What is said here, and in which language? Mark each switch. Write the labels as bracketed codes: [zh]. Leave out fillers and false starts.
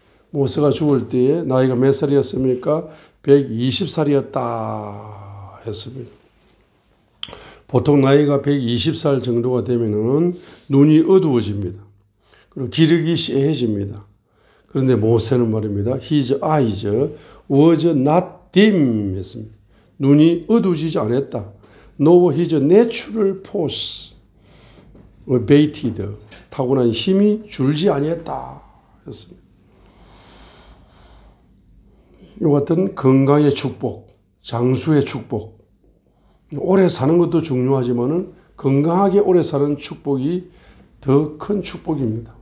[ko] 모세가 죽을 때에 나이가 몇 살이었습니까? 120살이었다 했습니다. 보통 나이가 120살 정도가 되면은 눈이 어두워집니다. 그리고 기력이 쎄해집니다. 그런데 모세는 말입니다. [en] His eyes was not dim [ko] 했습니다. 눈이 어두워지지 않았다. [en] Nor his natural force abated. [ko] 타고난 힘이 줄지 아니했다 했습니다. 이와 같은 건강의 축복, 장수의 축복. 오래 사는 것도 중요하지만은 건강하게 오래 사는 축복이 더 큰 축복입니다.